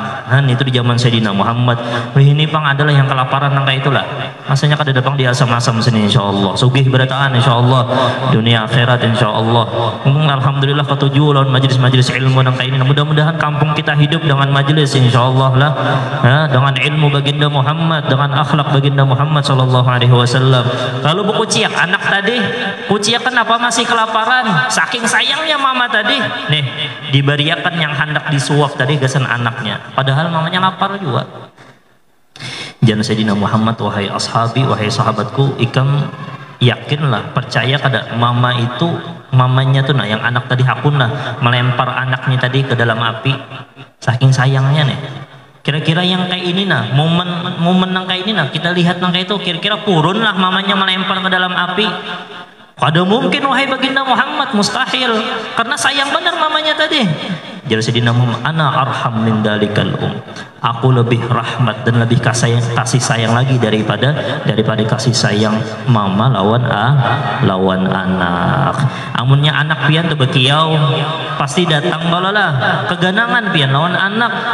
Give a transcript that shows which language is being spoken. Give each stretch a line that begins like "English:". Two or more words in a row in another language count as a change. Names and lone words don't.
Banjar: Itu di zaman Sayyidina Muhammad. Ini pang adalah yang kelaparan nang kayak itulah. Masanya kada datang di asam-asam sini insyaallah. Sugih berataan insyaallah dunia akhirat insyaallah. Alhamdulillah ketujuh lawan majelis-majelis ilmu nang kayak ini. Mudah-mudahan kampung kita hidup dengan majelis insyaallah lah. Dengan ilmu baginda Muhammad, dengan akhlak baginda Muhammad
Arabic: صلى الله عليه وسلم.
Banjar: Lalu bekuciak anak tadi, kuciak kenapa masih kelaparan? Saking sayangnya mama tadi, nih diberiakan yang hendak disuap tadi gasan anaknya, padahal mamanya lapar juga. Jangan Sayyidina Muhammad, wahai ashabi, wahai sahabatku, ikam yakinlah, percaya kada mamanya tuh yang anak tadi hakun melempar anaknya tadi ke dalam api, saking sayangnya nih. Kira-kira yang kayak ini nah, momen yang kayak ini nah, kita lihat yang kayak itu, kira-kira purun lah mamanya melempar ke dalam api. Ada mungkin wahai baginda Muhammad, mustahil, karena sayang benar mamanya tadi. Jadi Sayyidina Muhammad,
Arabic: أنا أرحم من ذلك
Banjar: aku lebih rahmat dan lebih kasih sayang lagi daripada kasih sayang mama lawan anak. Amunnya anak pian teu bekiau pasti datang balalah keganangan pian lawan anak.